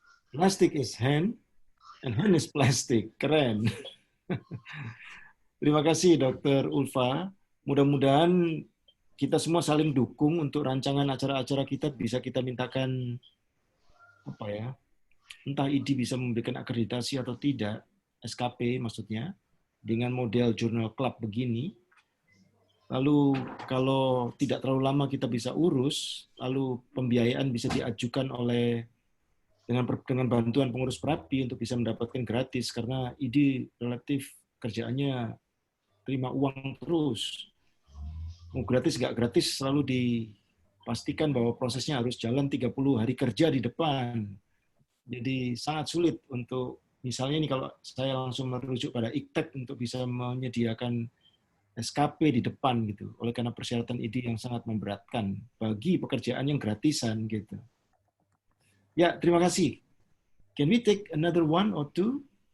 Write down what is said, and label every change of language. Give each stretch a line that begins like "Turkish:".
English: Plastic is hand, and hand is plastic.
Indonesian: Keren. Terima kasih Dr. Ulfa. Mudah-mudahan kita semua saling dukung untuk rancangan acara-acara kita, bisa kita mintakan apa ya? Entah ID bisa memberikan akreditasi atau tidak, SKP maksudnya, dengan model jurnal club begini. Lalu kalau tidak terlalu lama kita bisa urus, lalu pembiayaan bisa diajukan oleh dengan bantuan pengurus Perapi untuk bisa mendapatkan gratis, karena ID relatif kerjaannya terima uang terus. Mau gratis nggak gratis selalu dipastikan bahwa prosesnya harus jalan 30 hari kerja di depan. Jadi sangat sulit untuk, misalnya ini kalau saya langsung merujuk pada IKTEK untuk bisa menyediakan SKP di depan gitu, oleh karena persyaratan ID yang sangat memberatkan bagi pekerjaan yang gratisan gitu. Ya, terima kasih.
English: Can we take another one or two?